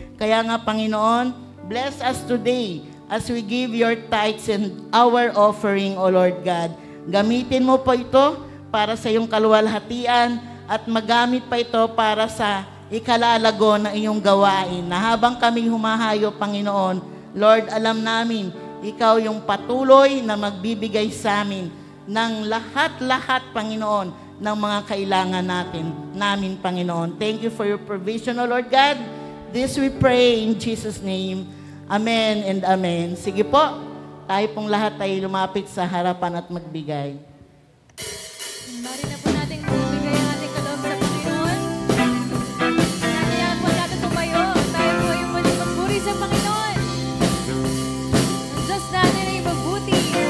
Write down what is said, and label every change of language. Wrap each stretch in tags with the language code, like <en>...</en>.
<tl>Kaya nga,</tl> <en>Panginoon, bless us today as we give your tithes and our offering, O Lord God.</en> <tl>Gamitin mo po ito para sa iyong kaluwalhatian at magamit pa ito para sa ikalalago ng iyong gawain. Na habang kami humahayo, Panginoon, Lord, alam namin, ikaw yung patuloy na magbibigay sa amin ng lahat-lahat, Panginoon, ng mga kailangan namin, Panginoon.</tl> <en>Thank you for your provision, O Lord God. This we pray in Jesus' name. Amen and amen.</en> <tl>Sige po, tayo pong lahat ay lumapit sa harapan at magbigay. Mari na po natin magbigay ang ating kaloob sa Panginoon. Kaya po natin tumayo. Tayo po yung muli magpuri sa Panginoon. Ang Diyos natin ay mabuti.</tl>